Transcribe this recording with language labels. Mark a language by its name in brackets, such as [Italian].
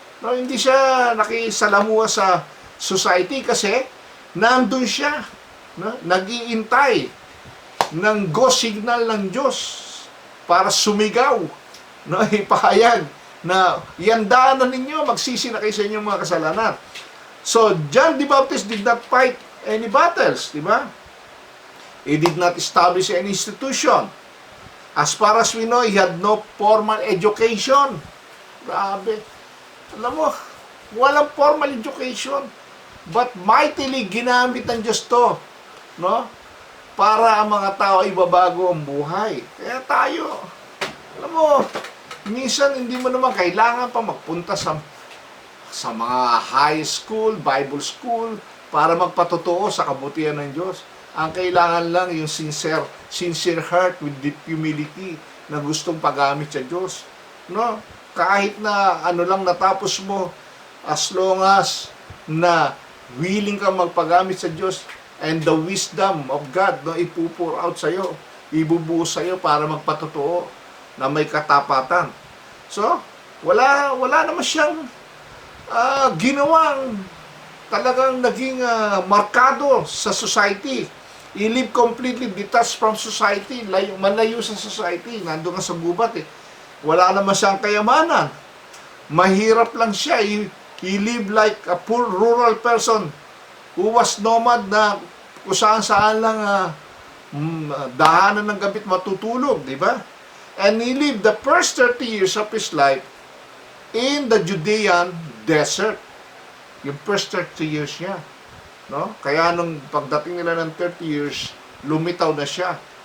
[Filipino] No, hindi siya nakisalamuha sa society kasi nandun siya, no? Nag-iintay ng go signal ng Diyos para sumigaw, no? Ipahayag na iandaan na ninyo, magsisi na kayo sa inyong mga kasalanan. [English] So, John the Baptist did not fight any battles, [Filipino] di ba? [English] He did not establish any institution. As far as we know, he had no formal education. Grabe. [Filipino] Alam mo, walang formal education. [English] But mightily [Filipino] ginamit ng Diyos to, no? Para ang mga tao ay babago ang buhay. Kaya tayo, alam mo, minsan hindi mo naman kailangan pa magpunta sa mga high school, Bible school, para magpatotoo sa kabutihan ng Diyos. Ang kailangan lang yung [English] sincere heart with deep humility [Filipino] na gustong paggamit sa Diyos. No? Kahit na ano lang natapos mo, [English] as long as [Filipino] na willing kang magpagamit sa Diyos [English] and the wisdom of God, [Filipino] no, ipupur out sa'yo, ibubuhos sa'yo para magpatotoo na may katapatan. So, wala naman siyang ginawang talagang naging markado sa society. [English] He lived completely detached from society, [Filipino] malayo sa society, nandun nga sa gubat eh. Wala naman siyang kayamanan. Mahirap lang siya. [English] He lived like a poor rural person who was nomad [Filipino] na kung saan lang dahanan ng gabit matutulog, [English] di ba? And he lived the first 30 years of his life in the Judean desert. [Filipino] Yung first 30 years niya. No? Kaya nung pagdating nila ng 30 years, lumitaw na siya.